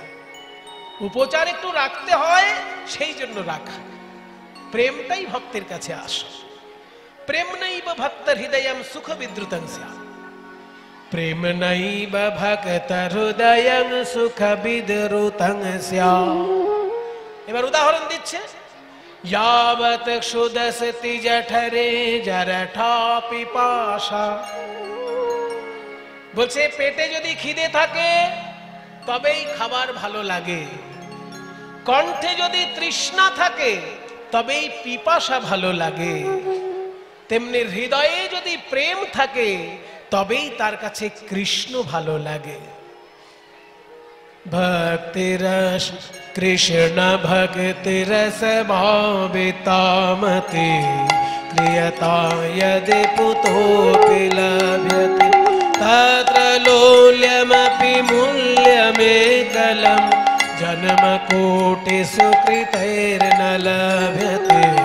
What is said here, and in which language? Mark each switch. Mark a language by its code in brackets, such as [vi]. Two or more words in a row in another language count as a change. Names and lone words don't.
[bn] উপচার একটু রাখতে হয়, সেই জন্য রাখা। প্রেমটাই ভক্তের কাছে আসে। [sa] প্রেম নৈব ভক্ত হৃদয়ম সুখ বিদ্রুতং স্যাৎ। প্রেম নৈব ভক্ত হৃদয়ম সুখ বিদ্রুতং স্যাৎ। [bn] এবার উদাহরণ দিচ্ছে, [sa] यावत क्षुदस्ति जठरे जरठा पिपाशा। [bn] বলছে পেটে যদি খিদে থাকে তবেই খাবার ভালো লাগে, কণ্ঠে যদি তৃষ্ণা থাকে তবেই পিপাসা ভালো লাগে, তেমনি হৃদয়ে যদি প্রেম থাকে তবেই তার কাছে কৃষ্ণ ভালো লাগে। [sa] भक्तिरस कृष्ण भक्तिरस भावितामति क्रियता यदि पुतोऽपि लभ्यते तत्र लोल्यमपि मूल्यमेकलं जन्मकोटिषु कृतैर्न लभ्यते